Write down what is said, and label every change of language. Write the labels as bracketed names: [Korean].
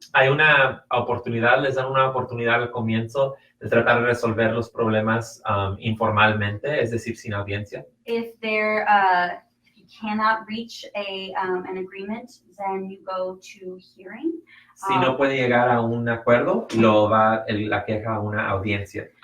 [Spanish] Hay una oportunidad, les dan una oportunidad al comienzo de tratar de resolver los problemas informalmente, es decir, sin audiencia. [English] If you cannot reach an agreement, then you go to hearing. [Spanish] Si no puede llegar a un acuerdo, lo va la queja a una audiencia.